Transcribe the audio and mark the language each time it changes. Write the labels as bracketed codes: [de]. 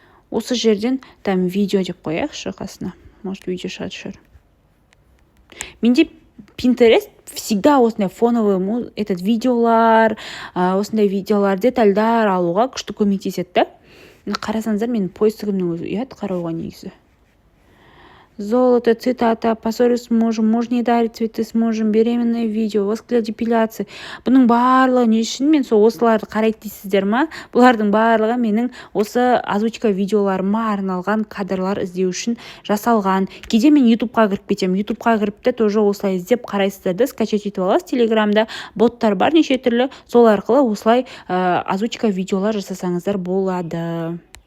[kk] Осы жерден видео деп қояйықшы қасына. Может, видео шығар. Менде Pinterest всегда осындай фоновый видеолар, осындай видеолар, детальдар алуға күшті көмектеседі. Қарасаңыздар, менің поисгімнің өзі ұят қарауға негізі. [ru] Золото, цитата, поссорюсь с мужем, муж не дарит цветы с мужем, беременное видео, воск для депиляции. [kk] Бұның барлығы не үшін мен осыларды қарайды дейсіздер ма? Бұлардың барлығы менің осы озвучка видеоларыма арналған кадрлар іздеу үшін жасалған. Кейде мен YouTube'қа кіріп кетем. YouTube'қа кіріп те тоже осылай іздеп қарайсыздарды, скачать етіп аласыз. Телеграмда боттар бар неше түрлі, сол арқылы осылай озвучка видеолар жасасаңыздар болады.